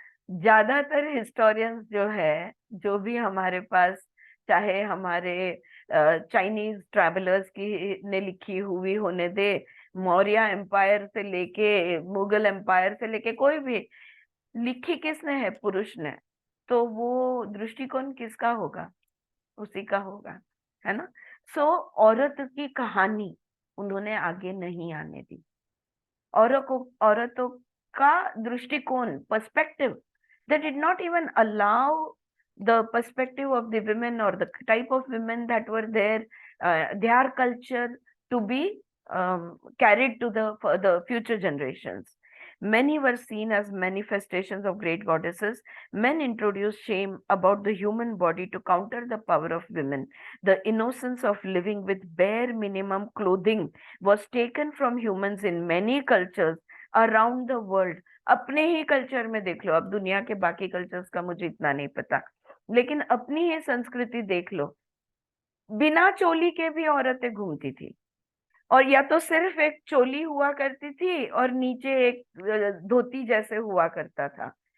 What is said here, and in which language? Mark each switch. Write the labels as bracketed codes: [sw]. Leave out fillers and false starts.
[hi] ज्यादातर हिस्टोरियंस जो है, जो भी हमारे पास, चाहे हमारे चाइनीज ट्रैवलर्स की ने लिखी हुई होने दे, मौर्य एम्पायर से लेके मुगल एम्पायर से लेके, कोई भी लिखी किसने है? पुरुष ने। तो वो दृष्टिकोण किसका होगा? उसी का होगा, है ना। सो औरत की कहानी उन्होंने आगे नहीं आने दी। औरतों का दृष्टिकोण, perspective, [en] they did not even allow the perspective of the women or the type of women that were there, their culture to be carried to the future generations. Many were seen as manifestations of great goddesses. Men introduced shame about the human body to counter the power of women. The innocence of living with bare minimum clothing was taken from humans in many cultures around the world. [hi] अपने ही culture में देख लो, अब दुनिया के बाकी cultures का मुझे इतना नहीं पता, लेकिन अपनी ही संस्कृति देख लो, बिना चोली के भी औरतें घूमती थी, और या तो सिर्फ एक चोली हुआ करती थी और नीचे एक धोती जैसे हुआ करता था।